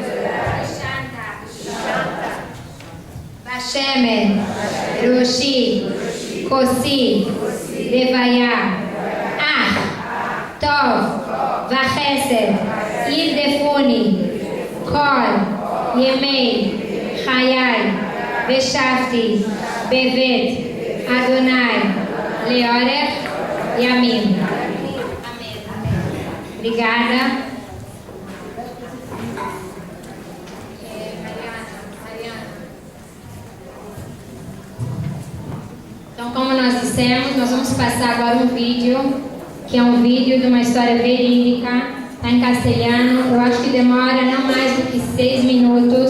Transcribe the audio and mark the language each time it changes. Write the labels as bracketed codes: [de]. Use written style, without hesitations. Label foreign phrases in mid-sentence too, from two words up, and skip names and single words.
[he] ושמר, ראשי, כוסי, דויה, טוב, וחסד, ירדפוני, כל, ימי, חיי, ושבתי, בבית, אדני, לאורך, ימים. [pt] Obrigada. Então, como nós dissemos, nós vamos passar agora um vídeo, que é um vídeo de uma história verídica, está em castelhano, eu acho que demora não mais do que 6 minutos.